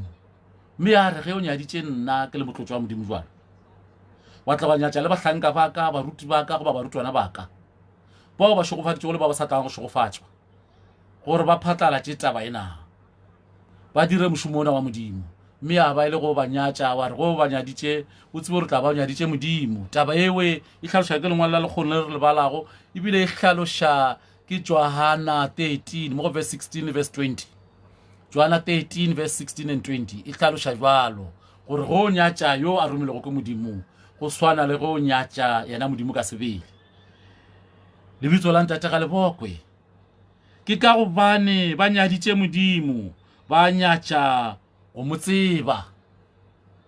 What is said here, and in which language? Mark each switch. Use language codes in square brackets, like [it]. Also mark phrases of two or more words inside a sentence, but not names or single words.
[nso] Mme a re ge o nyaditše nna ke le motlotšwa wa Modimo jwalo, wa tla ba nyatša le bahlanka ba ka, baruti ba ka goba barutwana ba ka, bao ba šogofaditšego le ba ba sa tlang go šogofatšwa, gore ba phatlalatše taba ena, ba dire mošomo ona wa Modimo. Mme a ba e le go ba nyatša, wa re go ba nyaditše o tsebe gore tla ba o nyaditše Modimo. Taba ewe e hlaloša ke lengwalo la lekgono le re le balago, ebile e hlaloša ke Johana 13 mo go verse 16 verse 20. Johana 13 [en] verse 16 and 20 [nso] e hlaloša jwalo gore go nyatša yo a romilego ke Modimo go swana le go nyatša yena Modimo ka sebele. Lebitso la ntate ga lebokwe, ke ka gobane ba nyaditše Modimo, ba nyatša go mo tseba.